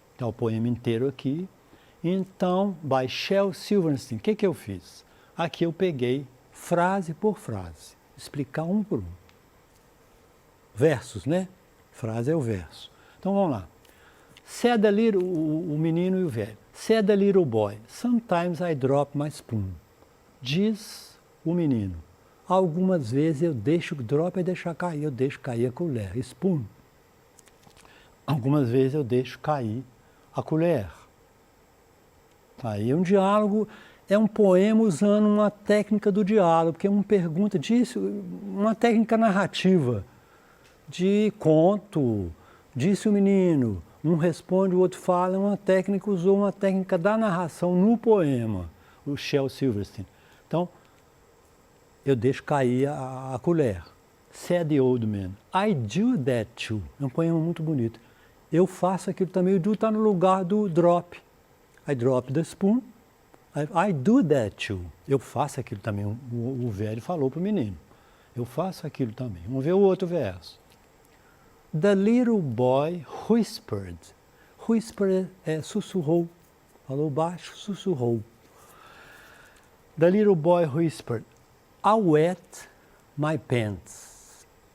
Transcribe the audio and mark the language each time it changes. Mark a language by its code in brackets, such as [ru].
[pt] Tá o poema inteiro aqui. Então, by Shel Silverstein, o que eu fiz? Aqui eu peguei frase por frase, explicar um por um. Versos, né? Frase é o verso. Então vamos lá. [en] Said the little, [pt] o menino e o velho. [en] Said the little boy, sometimes I drop my spoon. [pt] Diz o menino, algumas vezes eu deixo, drop é deixar cair, eu deixo cair a colher, spoon. Algumas vezes eu deixo cair a colher. Aí é um diálogo, é um poema usando uma técnica do diálogo, porque uma pergunta disso, uma técnica narrativa, de conto, disse o menino, um responde, o outro fala, uma técnica, usou uma técnica da narração no poema, o Shel Silverstein. Então, eu deixo cair a colher. [en] Said the old man, I do that too. [pt] É um poema muito bonito. Eu faço aquilo também, o do está no lugar do drop. [en] I drop the spoon, I do that too. [pt] Eu faço aquilo também, o velho falou para o menino. Eu faço aquilo também. Vamos ver o outro verso. [en] The little boy whispered. Whispered [pt] é sussurrou. Falou baixo, sussurrou. [en] The little boy whispered, I wet my pants.